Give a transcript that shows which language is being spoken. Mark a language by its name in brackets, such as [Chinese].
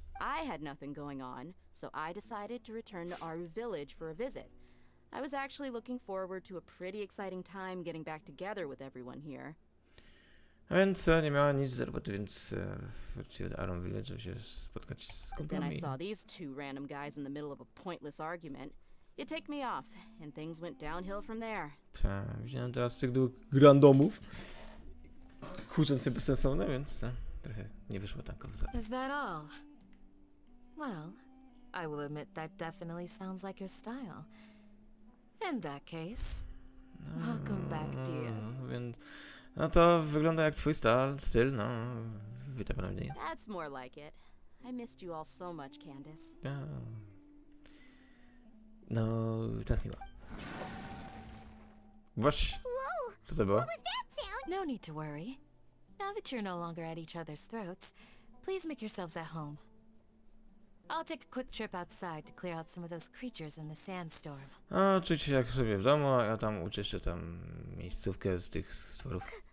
[English] I had nothing going on, so I decided to return to Aru village for a visit. I was actually looking forward to a pretty exciting time getting back together with everyone here. [Polish] A więc nie miała nic do roboty, więc wróciła do Aron Village, żeby się spotkać z [English] But then I [Polish] kumplami. [English] saw these two random guys in the middle of a pointless argument. You take me off, and things went downhill from there. [Polish] Widziałem teraz tych dwóch randomów, kłócąc się bezsensowne, więc trochę nie wyszła ta konwersacja. [English] Is that all? Well, I will admit that definitely sounds like your style. In that case, welcome back, dear. [Polish] Więc, no to wygląda jak twój styl, no, witam ponownie. [English] That's more like it. I missed you all so much, Candace. [Polish] No, tęskniła. Właśnie. Co to było? [English] No need to worry. Now that you're no longer at each other's throats, please make yourselves at home. I'll take a quick trip outside to clear out some of those creatures in the sandstorm. [Polish] A, czuć się jak sobie w domu, a ja tam uczyszczę tam miejscówkę z tych stworów.